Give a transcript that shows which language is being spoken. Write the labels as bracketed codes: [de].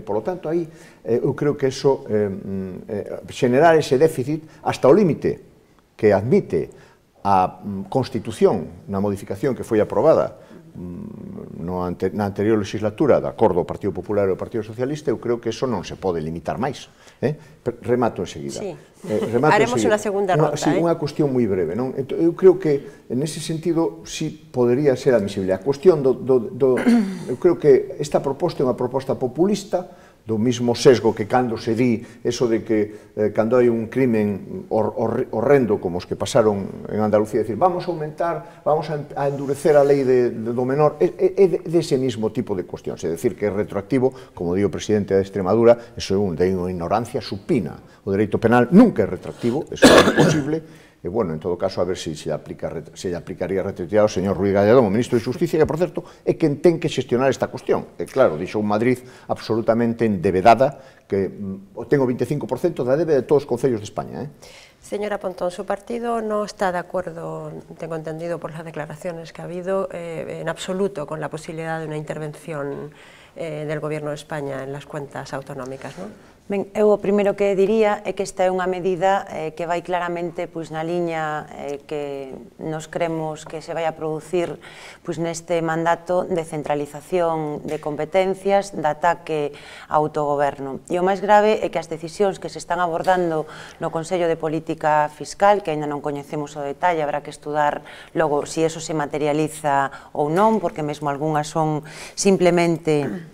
[es] Por lo tanto, [gl] aí eu creo que eso, xenerar ese déficit hasta o límite que admite a Constitución na modificación que foi aprobada na anterior legislatura, de acordo ao Partido Popular e ao Partido Socialista, eu creo que eso non se pode limitar máis. Remato enseguida. Sí. Haremos unha segunda ronda. Sí, unha cuestión moi breve. Eu creo que, en ese sentido, sí podería ser admisible. A cuestión eu creo que esta proposta é unha proposta populista, do mismo sesgo que cando se di eso de que cando hai un crimen horrendo como os que pasaron en Andalucía, [es] decir, vamos a aumentar, vamos a endurecer a [gl] lei do menor, é dese mismo tipo de cuestións, é dicir, que é retroactivo, como di o presidente de Extremadura, eso é unha ignorancia supina. O dereito penal nunca é retroactivo, eso é imposible. E, bueno, en todo caso, a ver se aplicaría retroactividade ao señor Ruiz Gallardón, o ministro de Xusticia, que, por certo, é quen ten que xestionar esta cuestión. E, claro, dixo un Madrid absolutamente endevedada, que ten o 25% da débeda de todos os concellos de España. [es] Señora Pontón, su partido no está de acuerdo, tengo entendido por las declaraciones que ha habido, en absoluto con la posibilidad de una intervención del Gobierno de España en las cuentas autonómicas, ¿no? [gl] Ben, eu o primeiro que diría é que esta é unha medida que vai claramente na liña que nos cremos que se vai a producir neste mandato de centralización de competencias, de ataque ao autogoberno. E o máis grave é que as decisións que se están abordando no Consello de Política Fiscal, que ainda non coñecemos o detalle, habrá que estudar logo se eso se materializa ou non, porque mesmo algunhas son simplemente